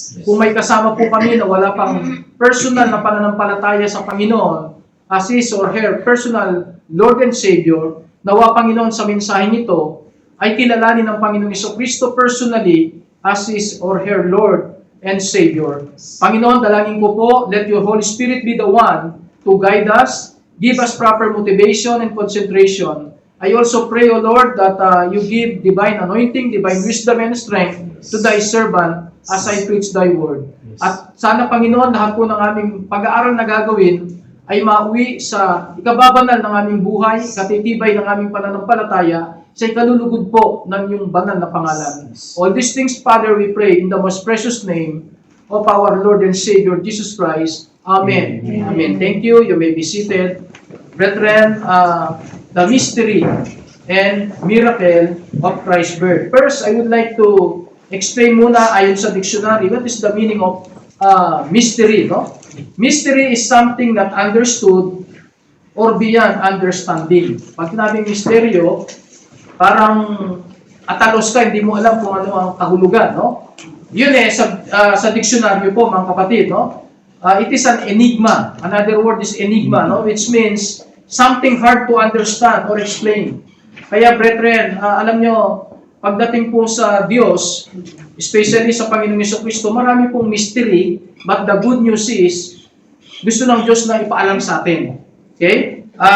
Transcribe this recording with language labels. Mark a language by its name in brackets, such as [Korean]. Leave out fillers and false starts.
[Filipino] Kung may kasama po kami na wala pang personal na pananampalataya sa Panginoon, [English] as his or her personal Lord and Savior, [Filipino] nawa Panginoon sa mensaheng ito, ay kilalanin ng Panginoong Jesucristo [English] personally as his or her Lord and Savior. Panginoon, [Filipino] dalangin ko po, [English] let Your Holy Spirit be the one to guide us, give us proper motivation and concentration. I also pray, O Lord, that You give divine anointing, divine wisdom and strength to Thy servant as I preach Thy word. [Filipino] At sana, Panginoon, lahat po ng aming pag-aaral na gagawin ay mauwi sa ikababanal ng aming buhay, katitibay ng aming pananampalataya, sa ikalulugod po ng Iyong banal na pangalan. [English] All these things, Father, we pray in the most precious name of our Lord and Savior, Jesus Christ. Amen. Amen. Thank you. You may be seated. Brethren, the mystery and miracle of Christ's birth. First, I would like to explain [Filipino] muna ayon sa [English] dictionary, what is the meaning of mystery, no? Mystery is something not understood or beyond understanding. [Filipino] Pag sinabing misteryo, parang atalos ka, hindi mo alam kung ano ang kahulugan, no? Yun sa dictionary po, mga kapatid, no? [English] It is an enigma. Another word is enigma, no? Which means something hard to understand or explain. [Filipino] Kaya, brethren, alam nyo, pagdating po sa Diyos, especially sa Panginoong Jesucristo, marami pong mystery, [English] but the good news is, [Filipino] gusto ng Diyos na ipaalam sa atin. Okay?